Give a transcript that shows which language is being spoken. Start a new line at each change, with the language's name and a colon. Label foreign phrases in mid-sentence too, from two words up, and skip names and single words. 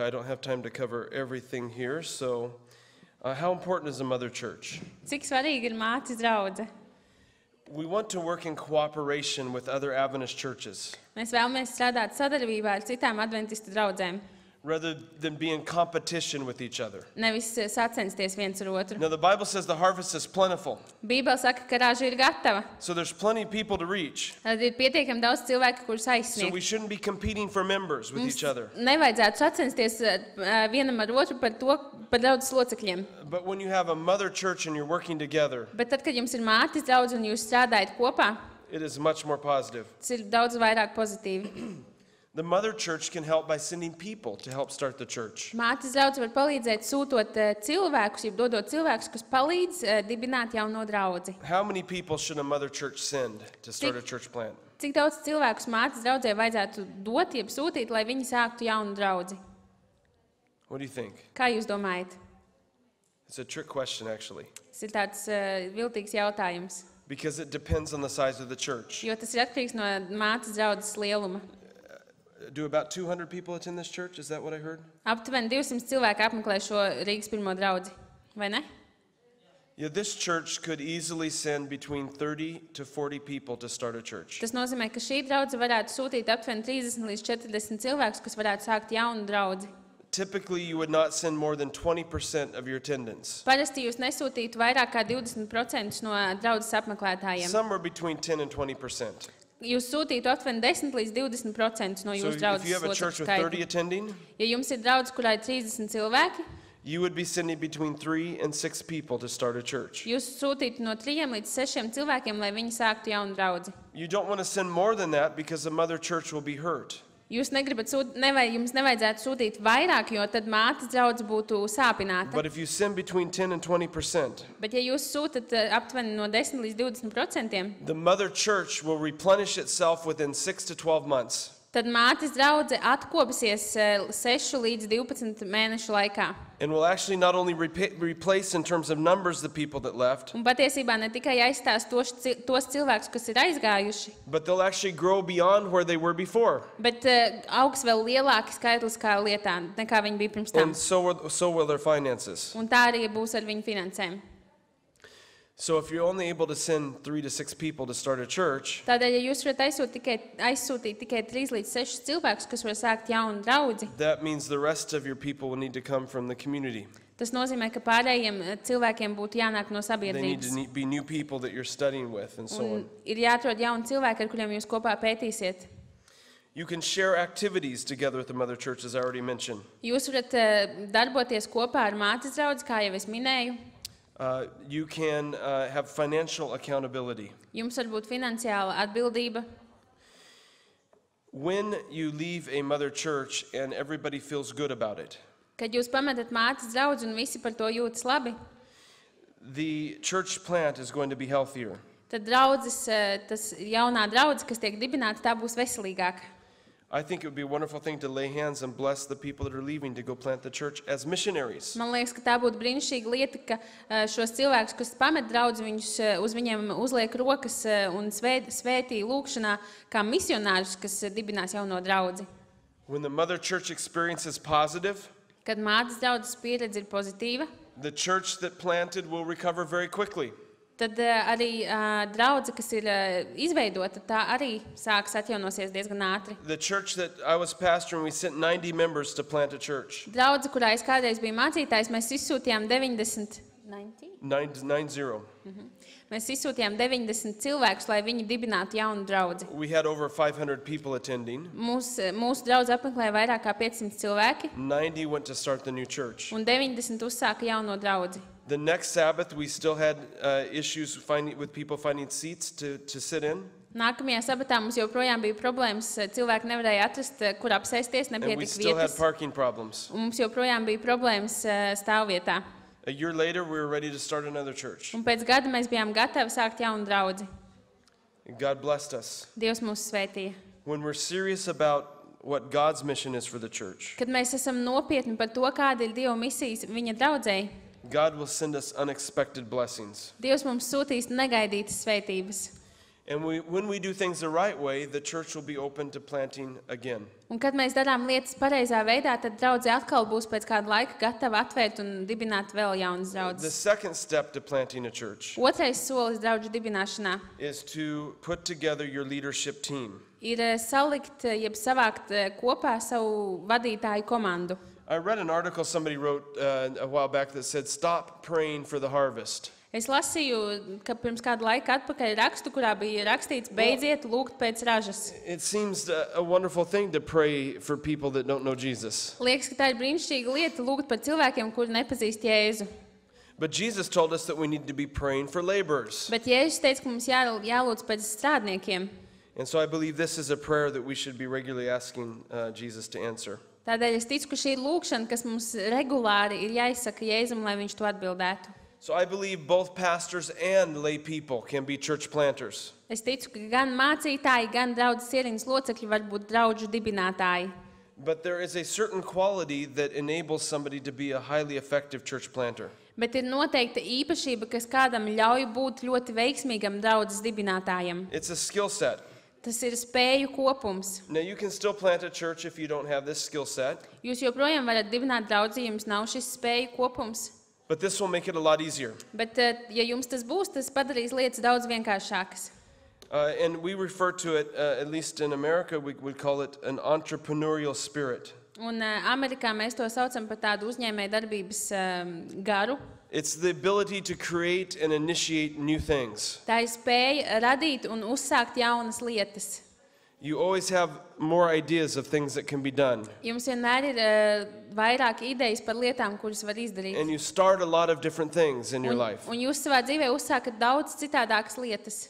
English: I don't have time to cover everything here. So, how important is a mother church?
Latvian: Cik svarīgi ir mātes draudze?
English: We want to work in cooperation with other Adventist churches
Latvian: Mēs vēlamies strādāt sadarbībā ar citām adventistu draudzēm,
English: rather than be in competition with each other.
Latvian: nevis sacensties viens ar otru.
English: Now, the Bible says the harvest is plentiful,
Latvian: Bībele saka, ka raža ir gatava.
English: so there's plenty of people to reach.
Latvian: Tad ir pietiekami daudz cilvēku, kurus
English: So
Latvian: aizsniegt.
English: we shouldn't be competing for members with each other.
Latvian: Nevajadzētu sacensties vienam ar otru par draudzes locekļiem.
English: But when you have a mother church and you're working together,
Latvian: Bet tad, kad jums ir mātes draudze un jūs strādājat kopā,
English: it is much more positive.
Latvian: tas ir daudz vairāk pozitīvi.
English: The mother church can help by sending people to help start the church.
Latvian: Mātes draudze var palīdzēt sūtot cilvēkus, jeb dodot cilvēkus, kas palīdz dibināt jauno draudzi.
English: How many people should a mother church send to start a church plant?
Latvian: Cik daudz cilvēkus mātes draudzē vajadzētu dot, jeb sūtīt, lai viņi sāktu jaunu draudzi?
English: What do you think?
Latvian: Kā jūs domājat?
English: It's a trick question, actually,
Latvian: Tas ir tāds viltīgs jautājums,
English: because it depends on the size of the church.
Latvian: jo tas ir atkarīgs no mātes draudzes lieluma.
English: Do about 200 people attend this church? Is that what I heard?
Latvian: Aptuveni 200 cilvēki apmeklē šo Rīgas pirmo draudzi, vai ne?
English: Yeah, this church could easily send between 30 to 40 people to start a church.
Latvian: Tas nozīmē, ka šī draudze varētu sūtīt aptuveni 30 līdz 40 cilvēkus, kas varētu sākt jaunu draudzi.
English: Typically, you would not send more than 20% of your attendance.
Latvian: Parasti jūs nesūtītu vairāk kā 20% no draudzes apmeklētājiem.
English: Somewhere between 10 and 20%.
Latvian: Jūs sūtītu aptuveni 10 līdz 20% no
English: So
Latvian: jūsu
English: if
Latvian: draudzes
English: you have a church
Latvian: locekļu
English: with 30
Latvian: skaita.
English: attending,
Latvian: Ja jums ir draudze, kurā ir 30 cilvēki,
English: you would be sending between 3 and 6 people to start a church.
Latvian: jūs sūtītu no 3 līdz 6 cilvēkiem, lai viņi sāktu jaunu draudzi.
English: You don't want to send more than that because the mother church will be hurt.
Latvian: Jūs negribat jums nevajadzētu sūtīt vairāk, jo tad mātes draudze būtu sāpināta.
English: But if you send between 10 and 20%,
Latvian: Bet ja jūs sūtat aptuveni no 10 līdz 20%,
English: the mother church will replenish itself within 6 to 12 months.
Latvian: tad mātes draudze atkopsies 6 līdz 12 mēnešu laikā.
English: And will actually not only replace in terms of numbers the people that left,
Latvian: Un patiesībā ne tikai aizstās tos cilvēkus, kas ir aizgājuši,
English: but they'll actually grow beyond where they were before.
Latvian: bet augs vēl lielāki skaitliskā lietā, nekā viņi bija pirms tam.
English: And so will their finances.
Latvian: Un tā arī būs ar viņu finansēm.
English: So if you're only able to send 3 to 6 people to start a church,
Latvian: Tādēļ, ja jūs varat aizsūtīt tikai 3 līdz 6 cilvēkus, kas var sākt jaunu draudzi,
English: that means the rest of your people will need to come from the community.
Latvian: tas nozīmē, ka pārējiem cilvēkiem būtu jānāk no
English: They need
Latvian: sabiedrības.
English: to be new people that you're studying with and so on.
Latvian: Un ir jāatrod jauni cilvēki, ar kuriem jūs kopā pētīsiet.
English: You can share activities together with the mother church, as I already mentioned.
Latvian: Jūs varat darboties kopā ar mātes draudzi, kā jau es minēju.
English: You can have financial accountability.
Latvian: Jums var būt finansiāla atbildība.
English: When you leave a mother church and everybody feels good about it,
Latvian: Kad jūs pametat mātes draudzi un visi par to jūtas labi,
English: the church plant is going to be healthier.
Latvian: tad tas jaunā draudze, kas tiek dibināta, tā būs veselīgāka.
English: I think it would be a wonderful thing to lay hands and bless the people that are leaving to go plant the church as missionaries.
Latvian: Man liekas, ka tā būtu brīnišķīga lieta, ka šos cilvēkus, kas pamet draudzi, uz viņiem uzliek rokas un svētī lūkšanā kā misionārus, kas dibinās jauno draudzi.
English: When the mother church experience is positive,
Latvian: Kad mātes draudzes pieredze ir pozitīva,
English: the church that planted will recover very quickly.
Latvian: tad arī draudze, kas ir izveidota, tā arī sāks atjaunosies diezgan ātri.
English: The church that I was pastoring, we sent 90 members to plant a church.
Latvian: Draudze, kurā es kādreiz biju mācītājs, mēs izsūtījām 90 cilvēkus, lai viņi dibinātu jaunu draudzi.
English: We had over 500 people attending.
Latvian: Mūsu draudze apmeklēja vairāk kā 500 cilvēki,
English: 90 went to start the new church.
Latvian: un 90 uzsāka jauno draudzi.
English: The next Sabbath, we still had issues with people finding seats to sit in.
Latvian: Nākamajā sabatā mums joprojām bija problēmas. Cilvēki nevarēja atrast, kur apsēsties,
English: And we
Latvian: nepietika
English: still had
Latvian: vietas.
English: parking problems.
Latvian: Un mums joprojām bija problēmas stāvvietā.
English: A year later, we were ready to start another church.
Latvian: Un pēc gada mēs bijām gatavi sākt jaunu draudzi.
English: God blessed us.
Latvian: Dievs mūs svētīja.
English: When we're serious about what God's mission is for the church,
Latvian: Kad mēs esam nopietni par to, kāda ir Dieva misijas viņa draudzei,
English: God will send us unexpected blessings.
Latvian: Dievs mums sūtīs negaidītas svētības.
English: And when we do things the right way, the church will be open to planting again.
Latvian: Un kad mēs darām lietas pareizā veidā, tad draudze atkal būs pēc kāda laika gatava atvērt un dibināt vēl jaunas
English: The
Latvian: draudzes.
English: second step to planting a church
Latvian: Otrais solis draudžu dibināšanā
English: is to put together your leadership team.
Latvian: ir salikt, jeb savākt kopā savu vadītāju komandu.
English: I read an article somebody wrote a while back that said, "Stop praying for the harvest."
Latvian: Es lasīju, ka pirms kāda laika atpakaļ rakstu, kurā bija rakstīts, beidziet lūgt pēc ražas.
English: It seems a wonderful thing to pray for people that don't know Jesus.
Latvian: Liekas, ka tā ir brīnišķīga lieta lūgt par cilvēkiem, kuri nepazīst Jēzu.
English: But Jesus told us that we need to be praying for laborers.
Latvian: Bet Jēzus teica, ka mums jālūdz pēc strādniekiem.
English: And so I believe this is a prayer that we should be regularly asking Jesus to answer.
Latvian: Tādēļ es ticu, ka šī ir lūkšana, kas mums regulāri ir jāizsaka Jēzum, lai viņš to atbildētu.
English: So I believe both pastors and lay people can be church planters.
Latvian: Es ticu, ka gan mācītāji, gan draudzes ieriņas locekļi var būt draudžu dibinātāji.
English: But there is a certain quality that enables somebody to be a highly effective church planter.
Latvian: Bet ir noteikta īpašība, kas kādam ļauj būt ļoti veiksmīgam draudzes dibinātājam.
English: It's a skill set.
Latvian: Tas ir spēju kopums.
English: Now you can still plant a church if you don't have this skill set,
Latvian: Jūs joprojām varat dibināt draudzi, ja jums nav šis spēju kopums.
English: but this will make it a lot easier.
Latvian: Bet, ja jums tas būs, tas padarīs lietas daudz vienkāršākas.
English: And we refer to it, at least in America, we would call it an entrepreneurial spirit.
Latvian: Un Amerikā mēs to saucam par tādu uzņēmēju darbības garu.
English: It's the ability to create and initiate new things.
Latvian: Tā ir spēja radīt un uzsākt jaunas lietas.
English: You always have more ideas of things that can be done.
Latvian: Jums vienmēr ir vairāk idejas par lietām, kuras var izdarīt.
English: And you start a lot of different things in your life.
Latvian: Un jūs savā dzīvē uzsākat daudz citādākas lietas.